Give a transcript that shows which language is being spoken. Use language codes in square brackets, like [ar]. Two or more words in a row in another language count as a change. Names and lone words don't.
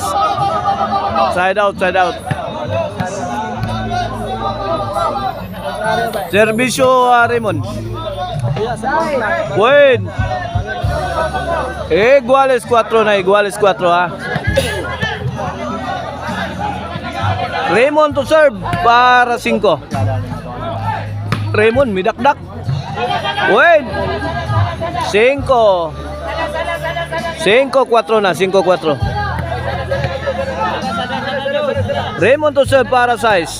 [en] Side out, side out. [ceb] Servisyo Raymond. Win. Iguales 4 na, Iguales 4 ha. [en] Raymond to serve para 5. [ceb] Raymond midakdak. Win. 5-4 na, 5-4. [en] Raymond to serve para 6.